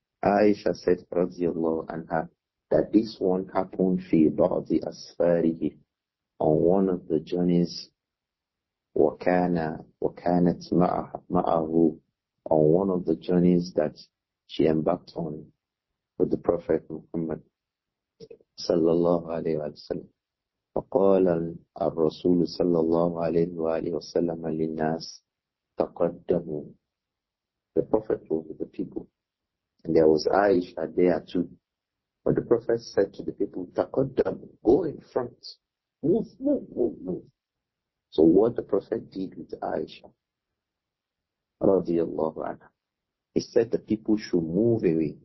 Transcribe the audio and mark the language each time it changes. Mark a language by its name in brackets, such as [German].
[English] Āishah said, radiyallahu anha, that this one happened [Arabic] fi ba'di asfarihi, [English] on one of the journeys, [Arabic] وَكَانَتْ مَعَهُ, [English] on one of the journeys that she embarked on with the Prophet Muhammad sallallahu alayhi wa sallam. [Arabic] فقال الرسول صلى الله عليه وآله وسلم للناس تقدموا. [English] The Prophet was with the people, and there was Āishah there too. But the Prophet said to the people, تقدموا, go in front, move, move, move, move. So what the Prophet did with Āishah, radiyallahu anha, he said the people should move away.